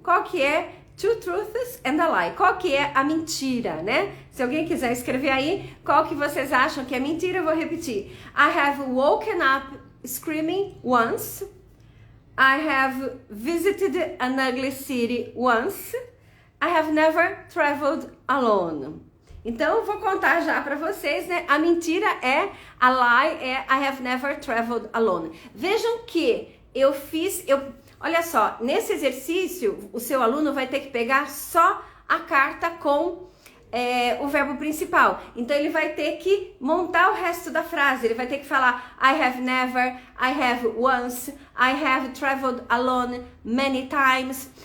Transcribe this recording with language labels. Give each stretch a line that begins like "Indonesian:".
Portuguese: Qual que é two truths and a lie? Qual que é a mentira, né? Se alguém quiser escrever aí, qual que vocês acham que é mentira, eu vou repetir.
English: I have woken up screaming once. I have visited an ugly city once. I have never traveled alone.
Portuguese: Então, eu vou contar já para vocês, né? A mentira
English: a lie I have never traveled alone.
Portuguese: Vejam que olha só, nesse exercício, o seu aluno vai ter que pegar só a carta com o verbo principal. Então ele vai ter que montar o resto da frase. Ele vai ter que falar
English: I have never, I have once, I have traveled alone many times.